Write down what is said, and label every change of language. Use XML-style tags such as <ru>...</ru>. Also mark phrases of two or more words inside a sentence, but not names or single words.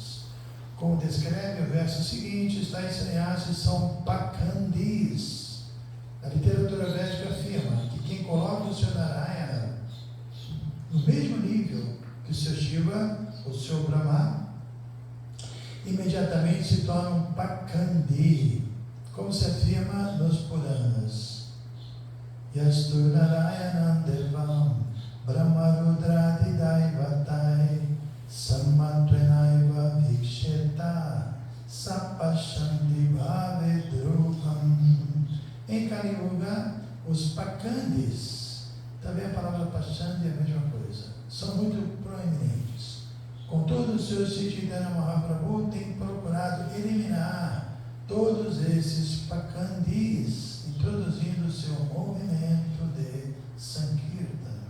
<pt>Como descreve o verso seguinte, os tais sannyasis são pakandis. A literatura védica afirma que quem coloca o seu Narayana no mesmo nível que o seu Shiva, o seu Brahma, imediatamente se torna um pakandi, como se afirma nos Puranas.</pt> <sa>यस्तु नारायणम् देवम् ब्रह्मरुद्रादि दैवतैः समत्वेनैव वीक्षेत स पाषण्डी भवेद्ध्रुवम्.</sa> <pt>Em</pt> <sa>कलि युग,</sa> <pt>os pakandis, também a palavra pachandi é a mesma coisa, são muito proeminentes. Contudo, o Sr.</pt> <sa>Chaitanya Mahaprabhu</sa> <pt>tem procurado eliminar todos esses pakandis, introduzindo o seu movimento de Sankirtana.</pt>